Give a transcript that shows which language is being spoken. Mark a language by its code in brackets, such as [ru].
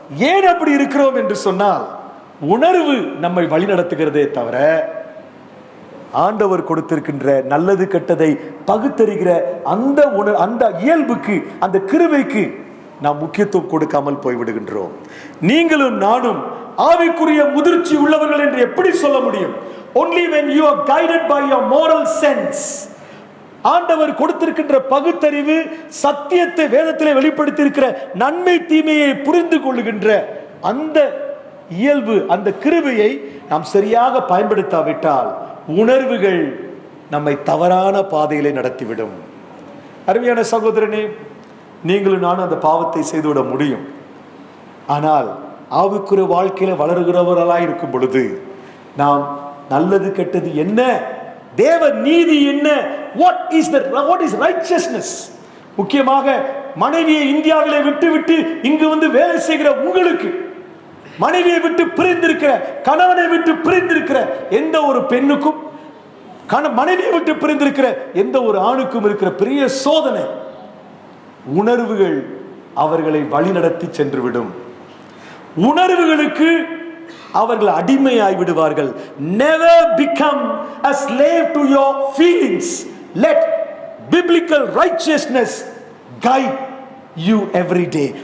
[ta] ஏன் அப்படி இருக்கிறோம் என்று சொன்னால், உணர்வு நம்மை வழிநடத்துகிறதே தவிர ஆண்டவர் கொடுத்திருக்கின்ற நல்லது கெட்டதை பகுத்தறிகிற அந்த இயல்புக்கு, அந்த கிருபைக்கு நாம் முக்கியத்துவம் கொடுக்காமல் போய்விடுகின்றோம். நீங்களும் நானும் ஆவிக்குரிய முதிர்ச்சி உள்ளவர்கள் என்று எப்படி சொல்ல முடியும்? [en] Only when you are guided by your moral sense. [ta] ஆண்டவர் கொடுத்திருக்கின்ற பகுத்தறிவு, சத்தியத்தை வேதத்திலே வெளிப்படுத்தி இருக்கிற நன்மை தீமையை புரிந்து கொள்ளுகின்ற அந்த இயல்பு, அந்த கிருபையை நாம் சரியாக பயன்படுத்தாவிட்டால் உணர்வுகள் நம்மை தவறான பாதையிலே நடத்திவிடும். அருமையான சகோதரனே, நீங்களும் நானும் அந்த பாவத்தை செய்துவிட முடியும். ஆனால் ஆவிக்குரிய வாழ்க்கையில வளருகிறவர்களாய் இருக்கும் பொழுது நாம் நல்லது கெட்டது என்ன, தேவ நீதி என்ன, [en] what is righteousness. [ta] முக்கியமாக மனைவியை இந்தியாவிலே விட்டு இங்கு வந்து வேலை செய்கிற உங்களுக்கு, மனைவியை விட்டு பிரிந்திருக்கிற, கணவனை விட்டு பிரிந்திருக்கிற எந்த ஒரு பெண்ணுக்கும், மனைவியை விட்டு பிரிந்திருக்கிற எந்த ஒரு ஆணுக்கும் இருக்கிற பெரிய சோதனை, உணர்வுகள் அவர்களை வழிநடத்தி சென்றுவிடும். உணர்வுகளுக்கு அவர்கள் அடிமையாய் விடுவார்கள். [en] Never become a slave to your feelings. Let biblical righteousness guide you every day.